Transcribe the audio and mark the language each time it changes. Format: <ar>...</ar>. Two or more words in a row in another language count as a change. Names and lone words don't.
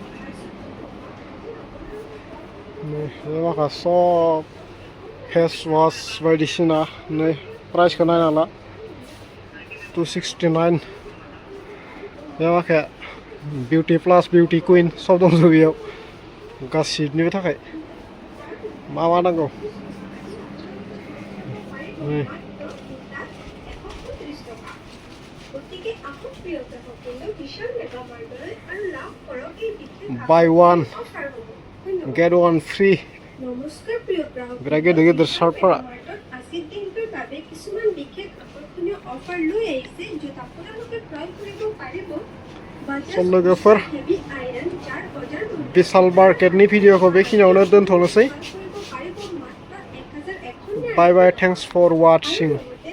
<brx>बे माखासे सब</brx> <en>face wash</en> <brx>बायदिसिना नै प्राइसखौ नायना ला 269 बे माखाया</brx> <en>beauty plus beauty queen</en> <brx>सब दंजोबो बेयाव गासिबनिबो थाखाय मा मा नांगौ</brx> <en>buy one get one free</en> <brx>बिराद गेदेर गेदेर शार्टफोरा लोगोफोर बिशाल मार्केटनि भिडिअखौ बेखिनियावनो दोनथ'नोसै</brx> <en>bye bye thanks for watching</en>